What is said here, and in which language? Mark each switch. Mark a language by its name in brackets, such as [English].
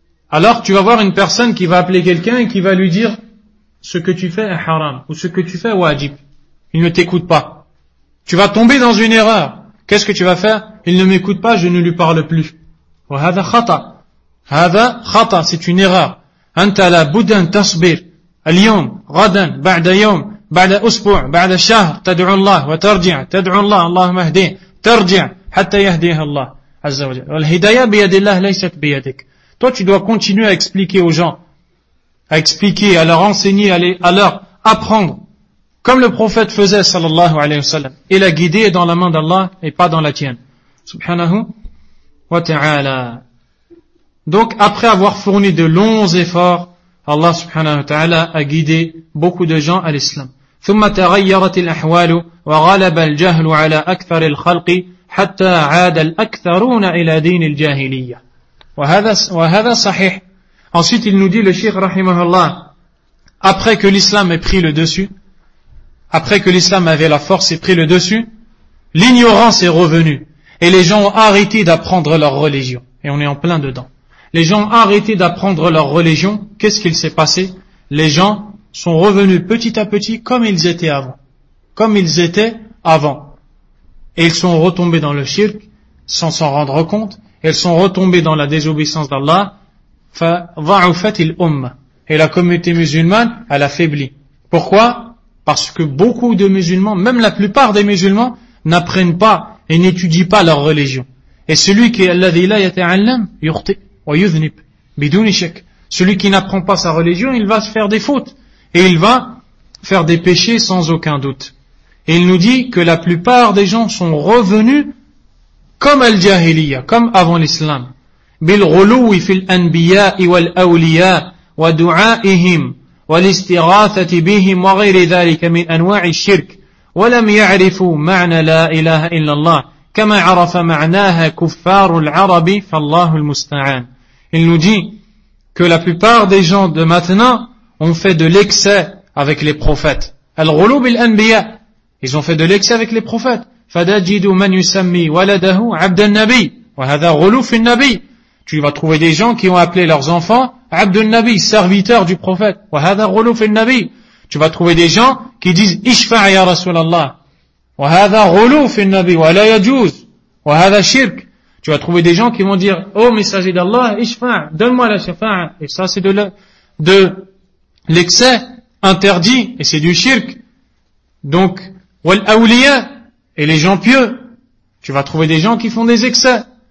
[French] Alors tu vas voir une personne qui va appeler quelqu'un et qui va lui dire ce que tu fais est haram ou ce que tu fais est wajib. Il ne t'écoute pas. Tu vas tomber dans une erreur. Qu'est-ce que tu vas faire? Il ne m'écoute pas, je ne lui parle plus. [Arabic] وَهَذَا خَطَى. هَذَا خَطَى. [French] C'est une erreur. [Arabic] أَنْتَ لَا بُدَّ أَنْ تَصْبِرْ الْيَوْمْ غَدًا بَعْدَ يَوْمْ بعد أسبوع بعد شهر تدعو الله وترجع تدعو الله اللهم اهديه ترجع حتى يهديه الله عز وجل والهداية بيد الله ليست بيدك. [French] Toi tu dois continuer à expliquer aux gens, à expliquer, à leur enseigner, à leur apprendre comme le prophète faisait sallallahu alayhi wa sallam. Il a guidé dans la main d'Allah et pas dans la tienne. Subhanahu wa ta'ala. Donc, après avoir fourni de longs efforts, Allah subhanahu wa ta'ala a guidé beaucoup de gens à l'islam. [Arabic] ثم تغيرت الأحوال وغلب الجهل على أكثر الخلق حتى عاد الأكثرون إلى دين الجاهلية. وهذا صحيح. [French] Ensuite, il nous dit, le Cheikh rahimahullah, après que l'islam ait pris le dessus, après que l'islam avait la force et pris le dessus, l'ignorance est revenue et les gens ont arrêté d'apprendre leur religion. Et on est en plein dedans. Les gens ont arrêté d'apprendre leur religion. Qu'est-ce qu'il s'est passé? Les gens sont revenus petit à petit comme ils étaient avant. Comme ils étaient avant. Et ils sont retombés dans le shirk sans s'en rendre compte. Ils sont retombés dans la désobéissance d'Allah. [Arabic] فَضَعُفَتِ الْأُمَّ. [French] Et la communauté musulmane, elle a faibli. Pourquoi? Parce que beaucoup de musulmans, même la plupart des musulmans, n'apprennent pas et n'étudient pas leur religion. Et celui qui est [Arabic] الذي لا يتعلم يخطي ويذنب بدون شك. [French] Celui qui n'apprend pas sa religion, il va se faire des fautes. Et il va faire des péchés sans aucun doute. Et il nous dit que la plupart des gens sont revenus comme al-jahiliya, comme avant l'islam. [Arabic] بِالْغُلُوِ فِي الْأَنْبِيَاءِ وَالْأَوْلِيَاءِ وَدُعَائِهِمْ وَالْإِسْتِغَاثَةِ بِهِمْ وَغَيْرِ ذَلِكَ مِنْ أَنْوَاعِ الشِّرْكِ وَلَمْ يَعْرِفُوا مَعْنَى لَا إِلَهَ إِلَّا اللَّهِ كَمَا عَرَفَ مَعْنَاهَا كُفَّارُ الْعَرَبِ فَاللَّهُ الْمُسْتَعَانِ. [French] Il nous dit que la plupart des gens de maintenant ont fait de l'excès avec les prophètes. [Arabic] Al-ghulu bil anbiya. [French] Ils ont fait de l'excès avec les prophètes. [Arabic] فَدَجِدُوا مَنْ يُسَمِّي وَلَدَهُ عَبْدَ النَّبِي وَهَذَا غُلُو فِي النَّبِي. [French] Tu vas trouver des gens qui ont appelé leurs enfants [Arabic] عَبْدُ النَّبِي, [French] serviteur du prophète. [Arabic] وَهَذَا غُلُو فِي النَّبِي. [French] Tu vas trouver des gens qui disent [Arabic] اشفع يا رسول الله وهذا غلو في النبي ولا يجوز وهذا شرك. [French] Tu vas trouver des gens qui vont dire oh messager d'Allah [Arabic] اشفع, [French] donne-moi la shafa. Et ça c'est de l'excès interdit et c'est du shirk. Donc [Arabic] والأولياء, [French] et les gens pieux, tu vas trouver des gens qui font des excès.